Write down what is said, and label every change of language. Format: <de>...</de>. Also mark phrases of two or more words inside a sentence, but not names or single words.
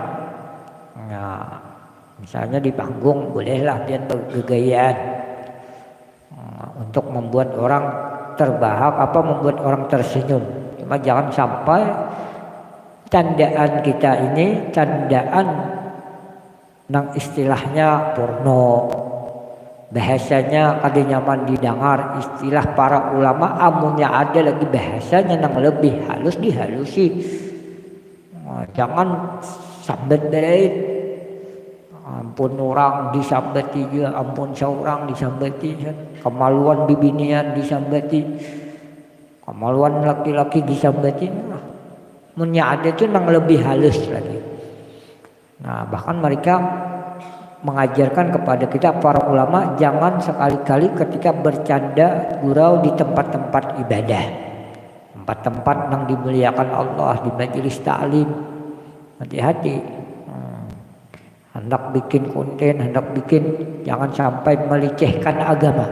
<id>Nah, misalnya di panggung bolehlah dia bergegayaan untuk membuat orang terbahak, membuat orang tersenyum. Cuma jangan sampai candaan kita ini candaan nang istilahnya porno.</id> <bjn>Bahasanya kada nyaman didengar, istilah para ulama amunnya ada lagi bahasanya nang lebih halus dihalusi. Jangan sambat berait. Ampun orang disambati juga, ampun seorang disambati, kemaluan bibinian disambati, kemaluan laki-laki disambati. Amunnya ada itu nang lebih halus lagi. Nah,</bjn> <id>bahkan mereka mengajarkan kepada kita para ulama jangan sekali-kali ketika bercanda gurau di tempat-tempat ibadah, tempat-tempat yang dimuliakan Allah, di majelis ta'lim. Hati-hati. Hendak bikin konten, hendak bikin, jangan sampai melecehkan agama.</id>